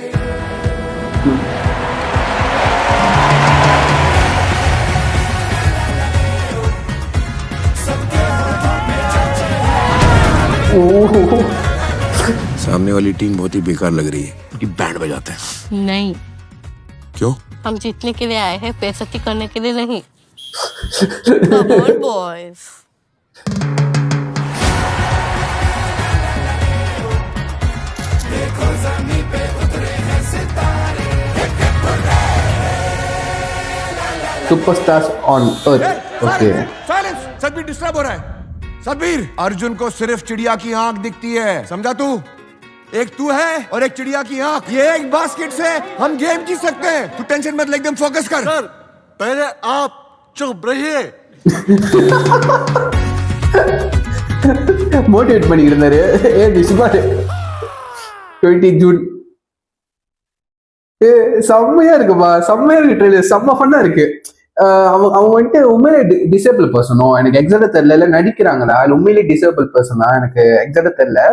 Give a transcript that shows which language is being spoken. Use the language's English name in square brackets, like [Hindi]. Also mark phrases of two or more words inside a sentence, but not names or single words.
[Hindi] सामने वाली टीम बहुत ही बेकार लग रही है क्योंकि बैंड बजाते हैं। नहीं, क्यों? हम जीतने के लिए आए हैं, बेइज्जती करने के लिए नहीं। [English] Come on, boys. Superstars on earth. Okay [Hindi] साइलेंस, सतबीर डिस्टर्ब हो रहा है। सतबीर, अर्जुन को सिर्फ चिड़िया की आंख दिखती है, समझा तू? एक तू है और एक चिड़िया की आंख। ये एक बास्केट से हम गेम जीत सकते हैं। तू टेंशन मत ले, एकदम फोकस कर। सर पहले आप चुप रहिए। [Tamil] மோட்டிவேட் பண்ணிட்டு இருந்தாரு. சுமார் 20 ஜூன் செம்மையா இருக்குப்பா, செம்மையா இருக்கு ட்ரெய்லர், செம்ம ஃபன்னா இருக்கு. அவங்க வந்துட்டு உண்மையிலே [English] disable person [Tamil] எனக்கு எக்ஸாக்டா தெரியல, இல்ல நடிக்கிறாங்களா இல்ல உண்மையிலே [English] disable person [Tamil] எனக்கு எக்ஸாக்டா தெரியல.